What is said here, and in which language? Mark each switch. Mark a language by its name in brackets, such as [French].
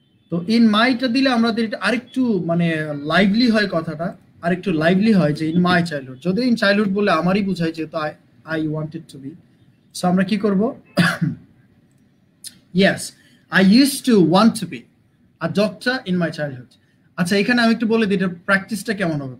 [Bangla] তো ইন মাইটা দিলে আমাদের এটা আরেকটু মানে লাইভলি হয়, কথাটা আরেকটু লাইভলি হয় যে ইন মাই চাইল্ডহুড। যদি ইন চাইল্ডহুড বলে আমারই বুঝায় যেহেতু [English] I wanted to be, [Bangla] so আমরা কি করব? [English] Yes, I used to want to be a doctor in my childhood. [Bangla] আচ্ছা, এখানে আমি একটু বলে দিই এটা প্র্যাকটিসটা কেমন হবে।